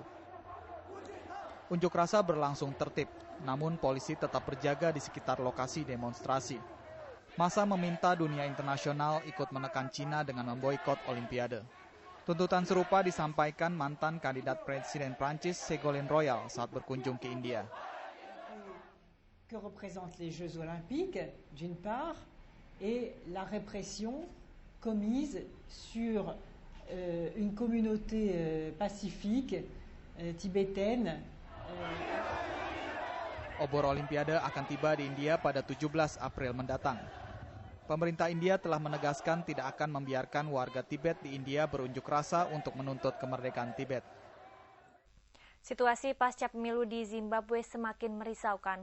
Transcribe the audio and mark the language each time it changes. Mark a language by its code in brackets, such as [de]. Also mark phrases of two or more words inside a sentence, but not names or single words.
[id] Unjuk rasa berlangsung tertib, namun polisi tetap berjaga di sekitar lokasi demonstrasi. Massa meminta dunia internasional ikut menekan Cina dengan memboikot Olimpiade. Tuntutan serupa disampaikan mantan kandidat Presiden Prancis Ségolène Royal saat berkunjung ke India. [fr] Que représentent les Jeux Olympiques, d'une part, et la répression commise sur une communauté pacifique tibétaine. [id] Obor Olimpiade akan tiba di India pada 17 April mendatang. Pemerintah India telah menegaskan tidak akan membiarkan warga Tibet di India berunjuk rasa untuk menuntut kemerdekaan Tibet. Situasi pasca pemilu di Zimbabwe semakin merisaukan.